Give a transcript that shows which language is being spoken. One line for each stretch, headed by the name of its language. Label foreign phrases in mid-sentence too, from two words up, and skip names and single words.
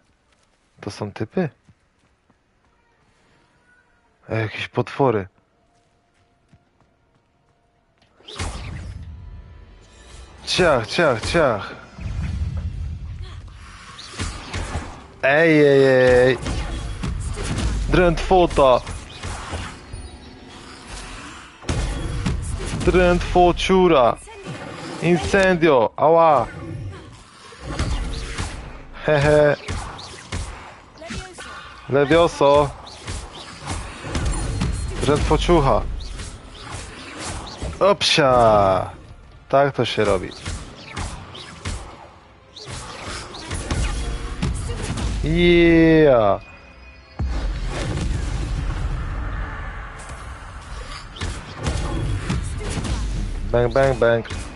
Polish: To są typy? Ej, jakieś potwory. Ciach, ciach, ciach. Ej, ej, ej. Drętwota. Drętwociura. Incendio. Ała. Hehe. Lewioso. Drętwociucha. Opsia. Tak to się robi. Yeah. Bang, bang, bang.